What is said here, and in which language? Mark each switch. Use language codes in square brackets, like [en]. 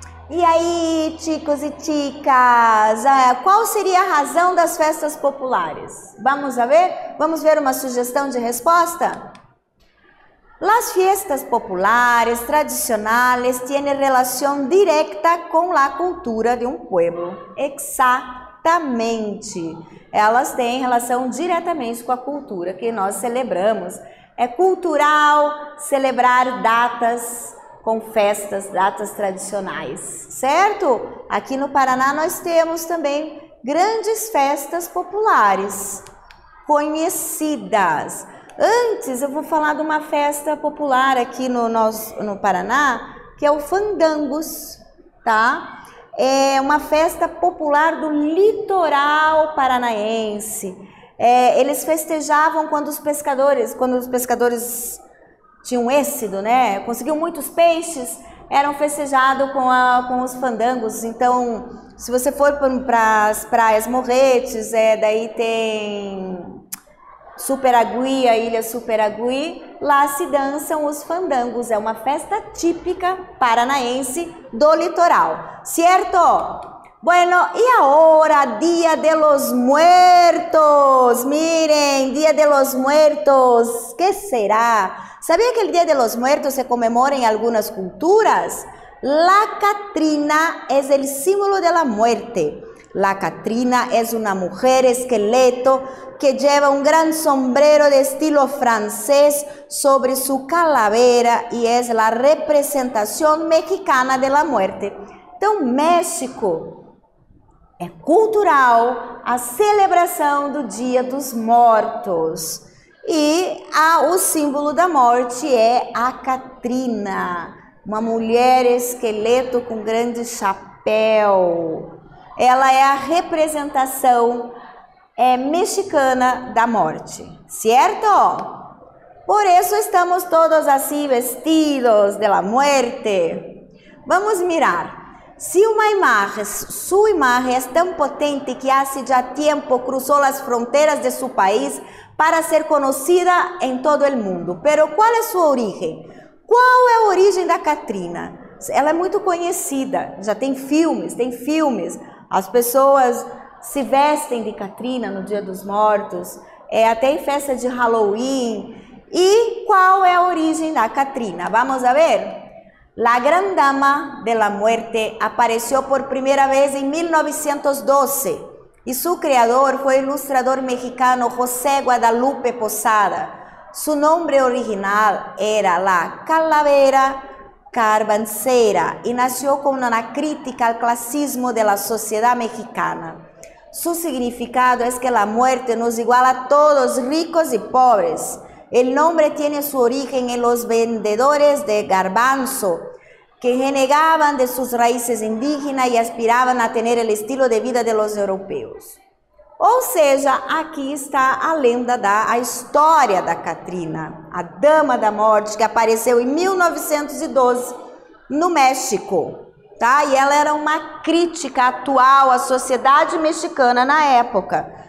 [pt] E aí, [es] chicos [pt] e [es] chicas, [pt] qual seria a razão das festas populares? Vamos a ver? Vamos ver uma sugestão de resposta? [es] Las fiestas populares tradicionales tienen relación directa con la cultura de un pueblo. [pt] Exatamente. Elas têm relação diretamente com a cultura que nós celebramos. É cultural celebrar datas com festas, datas tradicionais, certo? Aqui no Paraná nós temos também grandes festas populares, conhecidas. Antes eu vou falar de uma festa popular aqui no Paraná, que é o Fandangos, tá? É uma festa popular do litoral paranaense. Eles festejavam quando os pescadores tinham êxito, né? Conseguiam muitos peixes, eram festejados com os fandangos. Então, se você for para as praias Morretes, daí tem Superagui, a ilha Superagui, lá se dançam os fandangos. É uma festa típica paranaense do litoral, certo? [es] Bueno, y ahora, Día de los Muertos. Miren, Día de los Muertos, ¿qué será? ¿Sabía que el Día de los Muertos se conmemora en algunas culturas? La Catrina es el símbolo de la muerte. La Catrina es una mujer esqueleto que lleva un gran sombrero de estilo francés sobre su calavera y es la representación mexicana de la muerte. [pt] Então, México é cultural a celebração do Dia dos Mortos. E o símbolo da morte é a Catrina, uma mulher esqueleto com grande chapéu. Ela é a representação mexicana da morte, certo? Por isso estamos todos assim vestidos [es] de la muerte. Vamos mirar. Si su imagen es tan potente que hace ya tiempo cruzó las fronteras de su país para ser conocida en todo el mundo. Pero ¿cuál es su origen? [pt] Qual é a origem da Catrina? Ela é muito conhecida, já tem filmes. As pessoas se vestem de Catrina no Dia dos Mortos, até em festa de Halloween. E qual é a origem da Catrina? [es] Vamos a ver? La Gran Dama de la Muerte apareció por primera vez en 1912 y su creador fue el ilustrador mexicano José Guadalupe Posada. Su nombre original era la Calavera Carvancera y nació como una crítica al clasismo de la sociedad mexicana. Su significado es que la muerte nos iguala a todos, ricos y pobres. El nombre tiene su origen en los vendedores de garbanzo, que renegaban de sus raíces indígenas y aspiraban a tener el estilo de vida de los europeus. [pt] Ou seja, aqui está a lenda a história da Catrina, a Dama da Morte, que apareceu em 1912 no México, tá? E ela era uma crítica atual à sociedade mexicana na época.